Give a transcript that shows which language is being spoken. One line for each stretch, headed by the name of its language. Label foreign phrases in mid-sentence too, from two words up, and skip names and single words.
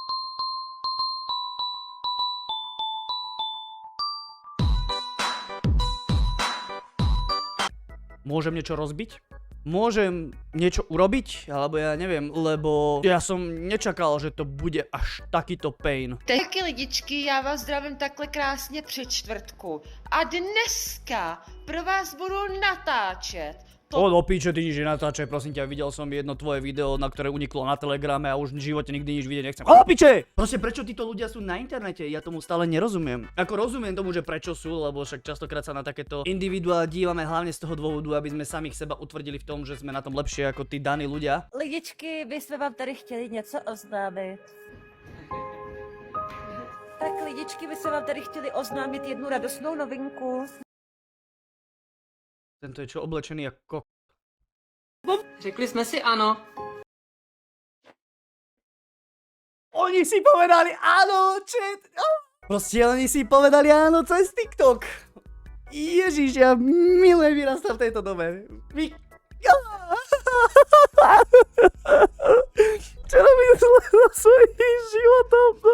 Slovak: Môžem niečo rozbiť? Môžem niečo urobiť? Alebo ja neviem, lebo ja som nečakal, že to bude až takýto pain.
Czech: Taky lidičky, já vás zdravím takhle krásně při čtvrtku. A dneska pro vás budu natáčet.
Slovak: Do piče, ty nič nenatáčaj, prosím ťa, videl som jedno tvoje video, na ktoré uniklo na Telegrame a už v živote nikdy nič vidieť nechcem. Do piče! Proste prečo títo ľudia sú na internete? Ja tomu stále nerozumiem. Ako rozumiem tomu, že prečo sú, lebo však častokrát sa na takéto individuá dívame hlavne z toho dôvodu, aby sme samých seba utvrdili v tom, že sme na tom lepšie ako tí daní ľudia.
Czech: Lidičky, my jsme vám tady chtěli něco oznámit. Tak lidičky, my jsme vám tady chtěli oznámit jednu radostnou novinku.
Slovak: Tento je čo oblečený ako...
Czech: Řekli jsme si ano.
Slovak: Oni si povedali áno, chat. Proste oni si povedali áno cez TikTok. Ježiš, ja milujem vyrastať v tejto dobe. Čo robím zle so svojím životom?